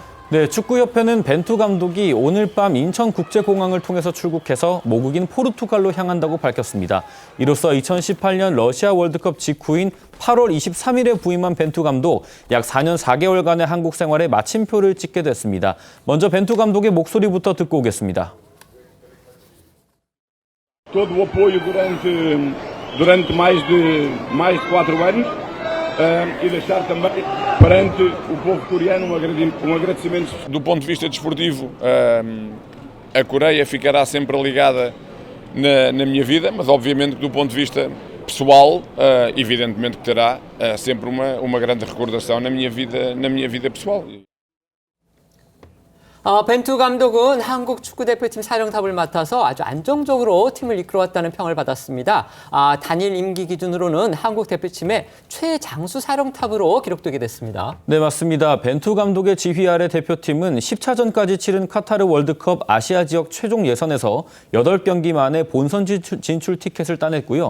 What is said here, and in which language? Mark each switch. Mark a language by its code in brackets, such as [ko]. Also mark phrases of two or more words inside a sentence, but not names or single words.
[ko] 네, 축구협회는 벤투 감독이 오늘 밤 인천국제공항을 통해서 출국해서 모국인 포르투갈로 향한다고 밝혔습니다. 이로써 2018년 러시아 월드컵 직후인 8월 23일에 부임한 벤투 감독, 약 4년 4개월간의 한국 생활에 마침표를 찍게 됐습니다. 먼저 벤투 감독의 목소리부터 듣고 오겠습니다. [pt] Todo o apoio durante mais de 4 anos e deixar também perante o povo coreano um agradecimento. Do ponto de vista desportivo, a Coreia ficará sempre ligada na minha vida, mas obviamente que do ponto de vista pessoal, evidentemente que terá sempre uma grande recordação na minha vida pessoal. [ko] 벤투 감독은 한국 축구대표팀 사령탑을 맡아서 아주 안정적으로 팀을 이끌어왔다는 평을 받았습니다. 단일 임기 기준으로는 한국 대표팀의 최장수 사령탑으로 기록되게 됐습니다. 네, 맞습니다. 벤투 감독의 지휘 아래 대표팀은 10차전까지 치른 카타르 월드컵 아시아 지역 최종 예선에서 8경기 만에 본선 진출 티켓을 따냈고요.